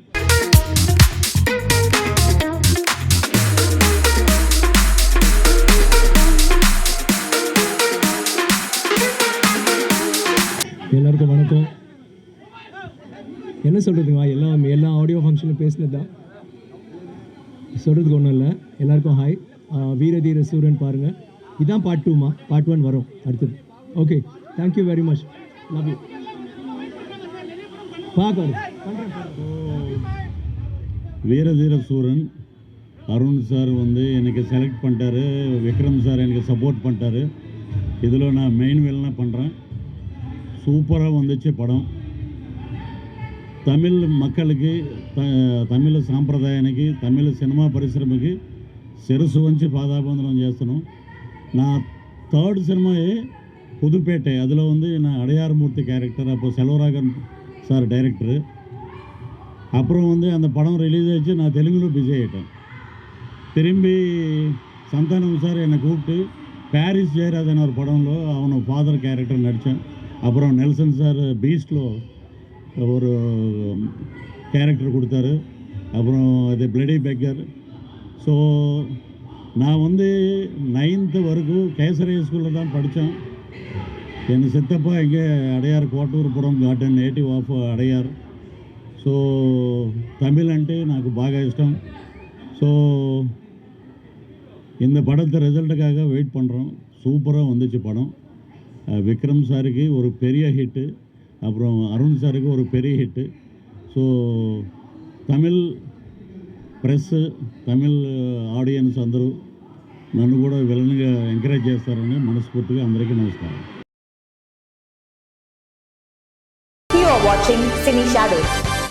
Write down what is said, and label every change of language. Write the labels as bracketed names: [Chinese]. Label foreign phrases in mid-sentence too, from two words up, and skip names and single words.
[Tamil] எல்லாருக்கும் வணக்கம். என்ன சொல்கிறதுங்க, எல்லா ஆடியோ ஃபங்க்ஷனும் பேசினது தான், சொல்கிறதுக்கு ஒன்றும் இல்லை. எல்லாருக்கும் ஹாய். வீரதீர சூரன் பாருங்கள். இதுதான் பார்ட் 2மா, பார்ட் 1 வரும் அடுத்தது. ஓகே, [English] thank you very much, love you. [Tamil] பார்க்க வீரதீர சூரன் அருண் சார் எனக்கு செலக்ட் பண்ணிட்டாரு. விக்ரம் சார் எனக்கு சப்போர்ட் பண்ணிட்டாரு. இதில் நான் மெயின் வேலைலாம் பண்ணுறேன். சூப்பராக வந்துச்சு படம். தமிழ் மக்களுக்கு, [Telugu] తమిళ సాంప్రదాయానికి, తమిళ సినిమా పరిశ్రమకి శిరస్సు వంచి పాదాబంధనం చేస్తున్నాం. నా థర్డ్ సినిమా [Tamil] புதுப்பேட்டை, அதில் நான் அடையாறுமூர்த்தி கேரக்டர். அப்போ செல்வராகன் சார் டைரக்டரு. அப்புறம் அந்த படம் ரிலீஸ் ஆகிடுச்சு. நான் தெலுங்கில் பிஸி ஆகிட்டேன். திரும்பி சந்தானம் சார் என்னை கூப்பிட்டு பாரிஸ் ஜெயராஜன் ஒரு படம்లో அவனை ஃபாதர் கேரக்டர் நடித்தேன். அப்புறம் நெல்சன் சார் பீஸ்ட்లో ஒரு கேரக்டர் கொடுத்தாரு. அப்புறம் அது பிளடி பெக்கர். ஸோ நான் வந்து 9th வரைக்கும் கேசரி ஸ்கூலில் தான் படித்தேன். என் சித்தப்பா இங்கே அடையார் కోటూరుపురం గార్డెన్ [English] native of Adyar. [Telugu] సో తమిళ్ అంటే నాకు బాగా ఇష్టం. [Tamil] ஸோ இந்த படத்தை ரிசல்ட்டுக்காக வெயிட் பண்ணுறோம். சூப்பராக வந்துச்சு படம். விக்ரம் சாருக்கு ஒரு பெரிய ஹிட்டு, அப்புறம் அருண் சாருக்கு ஒரு பெரிய ஹிட்டு. [Telugu] ஸோ [English] Tamil press, Tamil audience [Telugu] అందరూ నన్ను కూడా విలన్గా ఎంకరేజ్ చేస్తారని మనస్ఫూర్తిగా అందరికీ నమస్కారం. [English] You are watching Cine Shadows.